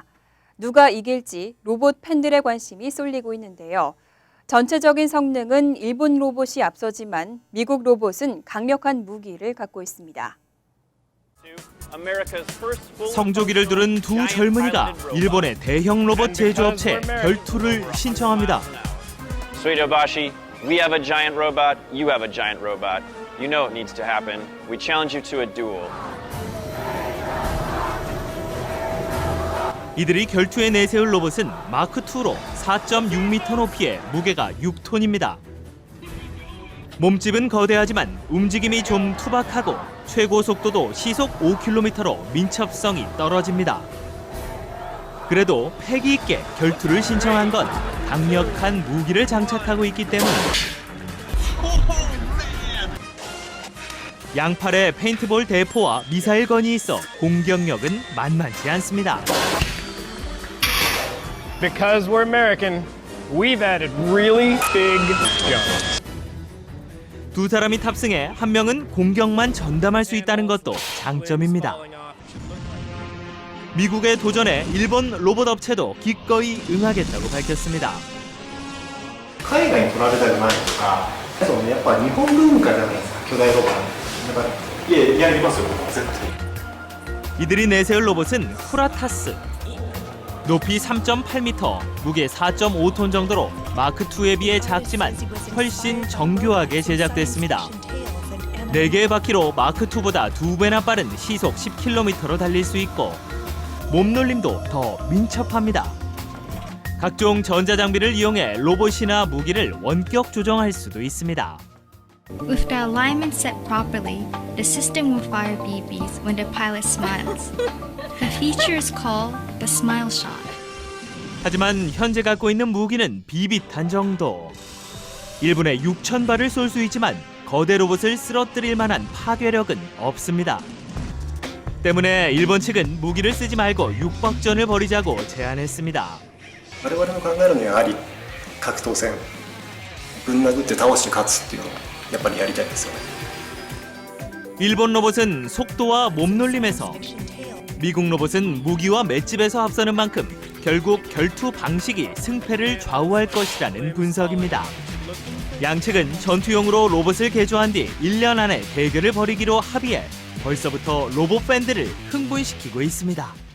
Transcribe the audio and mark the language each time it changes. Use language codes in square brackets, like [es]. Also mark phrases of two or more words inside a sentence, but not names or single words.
[ko] 누가 이길지 로봇 팬들의 관심이 쏠리고 있는데요. 전체적인 성능은 일본 로봇이 앞서지만 미국 로봇은 강력한 무기를 갖고 있습니다. 성조기를 두른 두 젊은이가 일본의 대형 로봇 제조업체에 결투를 신청합니다. [en] Suidobashi, we have a giant robot, you have a giant robot. You know it needs to happen. We challenge you to a duel. [ko] 이들이 결투에 내세울 로봇은 마크2로 4.6m 높이에 무게가 6톤입니다. 몸집은 거대하지만 움직임이 좀 투박하고 최고 속도도 시속 5km로 민첩성이 떨어집니다. 그래도 패기 있게 결투를 신청한 건 강력한 무기를 장착하고 있기 때문입니다. 양팔에 페인트볼 대포와 미사일건이 있어 공격력은 만만치 않습니다. [en] Because we're American, we've added really big guns. [ko] 두 사람이 탑승해 한 명은 공격만 전담할 수 있다는 것도 장점입니다. 미국의 도전에 일본 로봇 업체도 기꺼이 응하겠다고 밝혔습니다. [ja] 海外に取られたくないとか、そうね、やっぱ日本文化じゃないですか、巨大ロボなんで。だから、やりますよ、絶対。 [ko] 이들이 내세울 로봇은 쿠라타스. 높이 3.8m, 무게 4.5톤 정도로 마크2에 비해 작지만 훨씬 정교하게 제작됐습니다. 4개의 바퀴로 마크2보다 2배나 빠른 시속 10km로 달릴 수 있고 몸놀림도 더 민첩합니다. 각종 전자장비를 이용해 로봇이나 무기를 원격 조정할 수도 있습니다. [en] With the alignment set properly, the system will fire BBs when the pilot smiles. The feature is called the Smile Shot. [ko] 하지만 현재 갖고 있는 무기는 비비탄 정도. 1분에 6,000발을 쏠 수 있지만 거대 로봇을 쓰러뜨릴 만한 파괴력은 없습니다. 때문에 일본 측은 무기를 쓰지 말고 육박전을 벌이자고 제안했습니다. [ja] 我々の考えるにはやはり格闘戦、ぶん殴って倒して勝つっていうのをやっぱりやりたいですよね。 [ko] 일본 로봇은 속도와 몸놀림에서, 미국 로봇은 무기와 맷집에서 앞서는 만큼 결국 결투 방식이 승패를 좌우할 것이라는 분석입니다. 양측은 전투용으로 로봇을 개조한 뒤 1년 안에 대결을 벌이기로 합의해 벌써부터 로봇 팬들을 흥분시키고 있습니다.